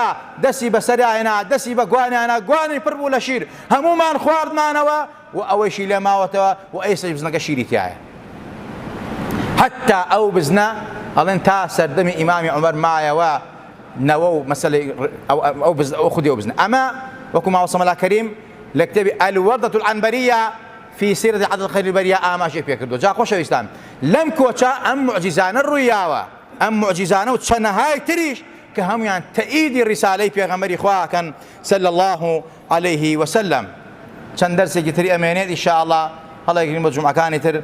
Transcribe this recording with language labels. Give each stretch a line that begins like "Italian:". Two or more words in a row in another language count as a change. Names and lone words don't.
Central Kurdish: دەستی بەسەریانە، دەستی بە گوانیانە، گوانی پڕ بوو لە شیر، هەمومان خواردمانەوە و ئەوەیشی لێ ماوەتەوە و ئێستا بزنەکە شیری تایە. حتا ئەو بزنە ئەڵێن تا سەردەمی ئیمامی عومەر مایەوە نەوە و مەسەلەی ئەو خودی ئەو بزنە. ئەمە وەکو ماوە سەمەلا کەریم لە کتێبی الوردة العنبرية في سيرة عدد خير البرية ئاماژەی پێ کردووە. جا خۆشەویستان، لەم کۆچە ئەم معجیزانە ڕوویاوە، ئەم معجیزانە و چەندەهای تریش کە هەمویان تەئیدی ڕیسالەی پێغەمبەری خواکەن
Arabic: صلی الله عليه وسلم.
Central Kurdish: چەند دەرسێکی تری ئەمێنێت ئینشاءڵڵا هەڵە گرین بە جومعەکانی تر.